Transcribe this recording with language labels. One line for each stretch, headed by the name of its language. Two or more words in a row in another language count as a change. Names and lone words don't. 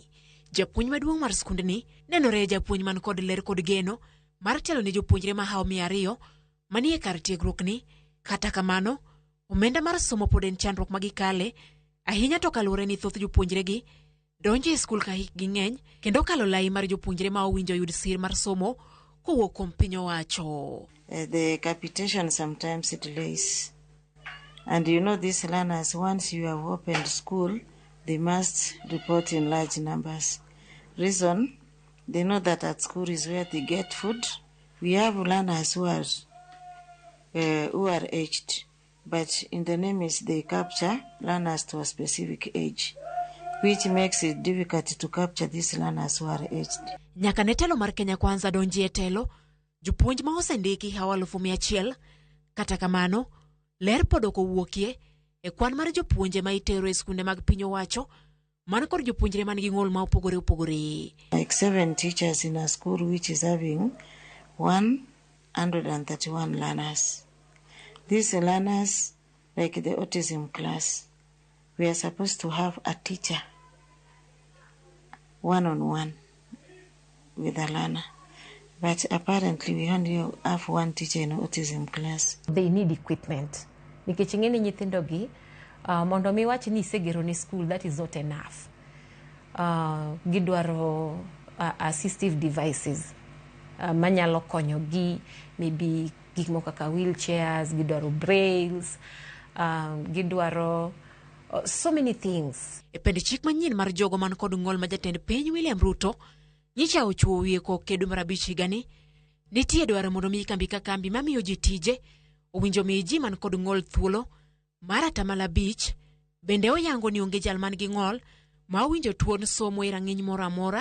Luo (Kenya and Tanzania): Japuonj maduong' mar skundni nenore japuonj man kod ler kod geno mar telo ne jopuonjre ma hao 200 manie kar tiegruok ni. Kata kamano omenda mar somo pod en chandruok magikale ahinya to kaluwore ni thoth jopuonjre gi donjo e skul ka hikgi ng'eny kendo kalo lai mar jopuonjre ma owinjo yud sir mar somo kowuok kuom piny owacho.
English: The capitation sometimes delays. And you know these learners, once you have opened school, they must report in large numbers. Reason, they know that at school is where they get food. We have learners who are aged, but in the name is they capture learners to a specific age, which makes it difficult to capture these learners who are aged.
Luo (Kenya and Tanzania): Nyaka ne telo mar Kenya Kwanza donji e telo, jopuonj ma osendiki hawa 100,000. Kata kamano, ler pod ok owuokie e kwan mar jopuonje ma itero e skunde mag piny owacho man kod jopuonjre man gi ng'ol ma opogore opogore.
English: Like 7 teachers in a school which is having 131 learners. These learners, like the autism class, we are supposed to have a teacher one-on-one with a learner. But apparently we only have one teacher in autism class. They need equipment.
Luo (Kenya and Tanzania): Nikech ing'eni nyithindo gi mondo mi wach ni segero ni school,
English: that is not enough.
Luo (Kenya and Tanzania): Gidwaro
English: assistive devices
Luo (Kenya and Tanzania): manyalo konyo gi, maybe gik moko kaka wheelchairs, gidwaro brails, gidwaro
English: so many things.
Luo (Kenya and Tanzania): E pend chik manyien mar jogo man kod ng'ol ma jatend piny William Ruto nyicha ochuo wiye ko kedo mar 5 higani, nitie dwaro mondo mi kambi ka kambi mamiyo ji tije owinjo mi ji man kod ng'ol thuolo mar 5%. Bende oyango ni onge jal man gi ng'ol ma owinjo tuon somo e rang'iny moro amora.